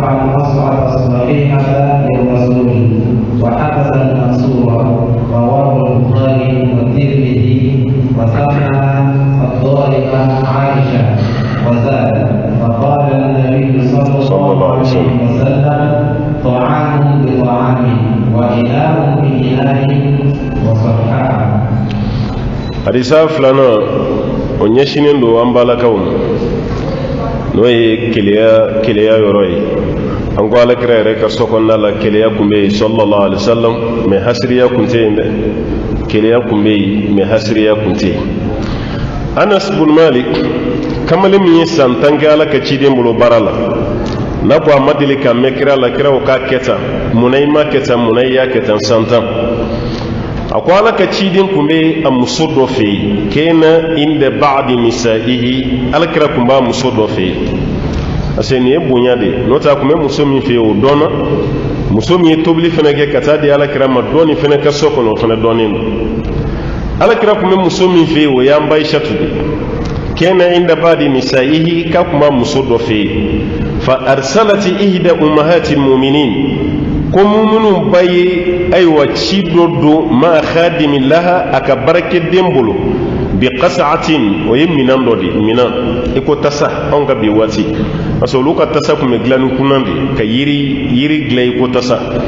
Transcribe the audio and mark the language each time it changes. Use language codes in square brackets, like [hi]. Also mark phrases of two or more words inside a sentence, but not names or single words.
[ar] القصعة الصحيحة للرسول وحبس المنصور رواه البخاري والترمذي وسمى الضاربة عائشة وزاد فقال النبي صلى الله عليه وسلم طعام بطعام وإناء بإناء وصححه [bm] hadisa filana o ɲɛsinen do an balakaw n'o ye keleya yɔrɔ ye an ko alakira yɛrɛ ka sokɔnɔna la keleya kun bɛ yen [ar] صلى الله عليه وسلم [bm] mais hasiriya kun tɛ yen dɛ keleya kun bɛ yen mais hasiriya kun tɛ yen. Anas bin Malik kamalen min ye san 10 kɛ ala ka ciden bolo baara la n'a ko a ma deli ka mɛn kira la kira o k'a kɛ tan munna i ma kɛ tan munna i y'a kɛ tan san 10 a ko ala ka ciden kun bɛ a muso dɔ fɛ yen [ar] كان عند بعض نسائه [bm] ala kira kun b'a muso dɔ fɛ yen [fr] parce que [bm] nin ye bonya de n'o tɛ a kun bɛ muso min fɛ yen o dɔnna muso min ye tobili fana kɛ ka taa di ala kira ma dɔɔni fana ka so kɔnɔ o fana dɔɔnin don ala kira kun bɛ muso min fɛ yen o y'an ba Aishatu de [ar] كان عند بعض نسائه [bm] ka kun b'a muso dɔ fɛ yen [ar] فأرسلت إحدى أمهات المؤمنين [bm] ko muminu ba ye ayiwa ci dɔ don ma [ar] خادم لها [bm] a ka baarakɛden bolo [ar] بقصعة [bm] o ye minan dɔ de minan i ko tasa anw ka bi waati [fr] parce que [bm] olu ka tasa kun bɛ dilan ni kunan de ka yiri dilan i ko tasa